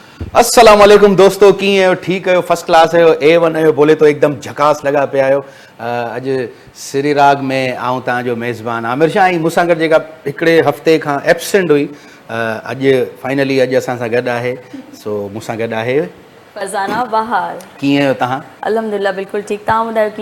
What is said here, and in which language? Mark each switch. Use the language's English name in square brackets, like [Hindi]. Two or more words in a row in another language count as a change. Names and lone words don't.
[Arabic] السلام عليكم [Sindhi] दोस्तों, कीअं आहियो? ठीकु आहियो? [English] first class [Sindhi] आहियो? A1 आहियो? [Hindi] बोले तो एकदम झकास [Sindhi] लॻा पिया आहियो। अॼु सिरी राग में आऊं तव्हांजो मेज़बान आमिर शाह ऐं मूंसां गॾु जेका हिकिड़े हफ़्ते खां एब्सेंट हुई, अॼु फाइनली अॼु असां सां गॾु आहे। सो मूंसां गॾु आहे फरज़ाना बहार। कीअं आहियो तव्हां? अल्हम्दुलिल्लाह बिल्कुलु ठीकु। तव्हां ॿुधायो कीअं